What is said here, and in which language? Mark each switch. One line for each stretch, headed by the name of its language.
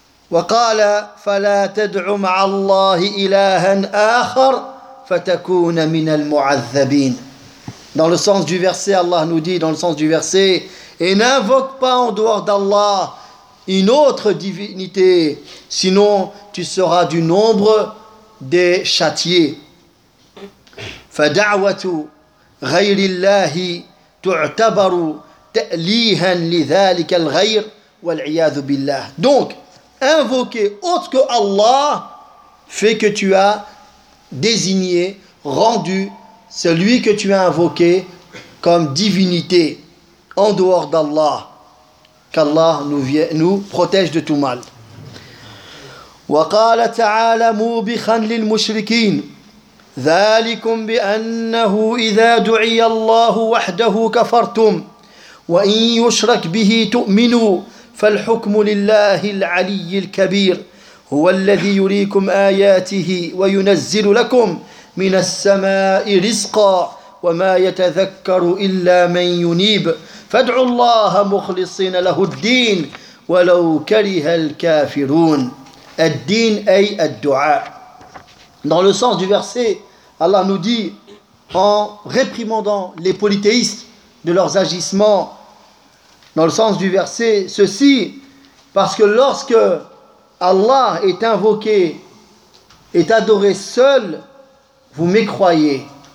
Arabic: وقال فلا تدع مع الله إلها آخر فتكون من المعذبين.
French: Dans le sens du verset, Allah nous dit dans le sens du verset: et n'invoque pas en dehors d'Allah une autre divinité, sinon tu seras du nombre des châtiés.
Arabic: فدعوة غير الله تعتبر تأليها لذلك الغير والعياذ بالله.
French: Donc invoquer autre que Allah fait que tu as désigné, rendu celui que tu as invoqué comme divinité en dehors d'Allah. qu'Allah nous protège de tout mal.
Arabic: وقال تعالى موبخا للمشركين ذلكم بأنه إذا دعي الله وحده كفرتم وإن يشرك به تؤمنوا فالحكم لله العلي الكبير هو الذي يريكم آياته وينزل لكم من السماء رزقا وما يتذكر إلا من ينيب فادعوا الله مخلصين له الدين ولو كره الكافرون. Ad-din ay ad-du'a.
French: Dans le sens du verset, Allah nous dit, en réprimandant les polythéistes de leurs agissements, dans le sens du verset, ceci, parce que lorsque Allah est invoqué, est adoré seul, vous mécroyez.